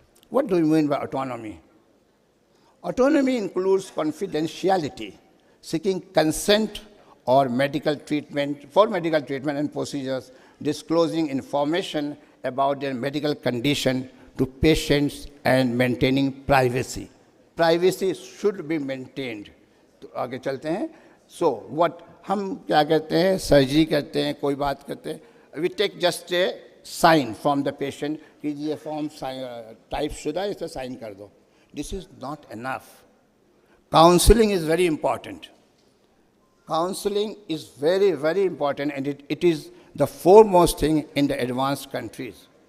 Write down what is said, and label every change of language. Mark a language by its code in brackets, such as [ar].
[en] What do you mean by autonomy? Autonomy includes confidentiality, seeking consent or medical treatment and procedures, disclosing information about their medical condition to patients and maintaining privacy. Privacy should be maintained. [hi] तो आगे चलते हैं. [en] So what [hi] हम क्या कहते हैं? Surgery करते हैं, कोई बात करते हैं. [en] We take just a sign from the patient [hi] कि ये form type शुदा है, इसे sign कर दो. [en] This is not enough. Counseling is very important. Counseling is very, very important, and it is the foremost thing in the advanced countries.